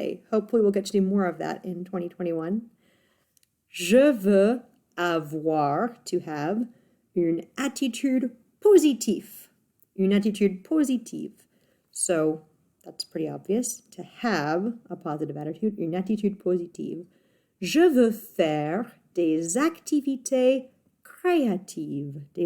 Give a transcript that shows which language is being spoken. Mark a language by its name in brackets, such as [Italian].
[English] Hopefully we'll get to do more of that in 2021. [French] Je veux avoir, [English] to have, [French] une attitude positive. Une attitude positive. [English] So that's pretty obvious. To have a positive attitude, [French] une attitude positive. Je veux faire des activités créatives.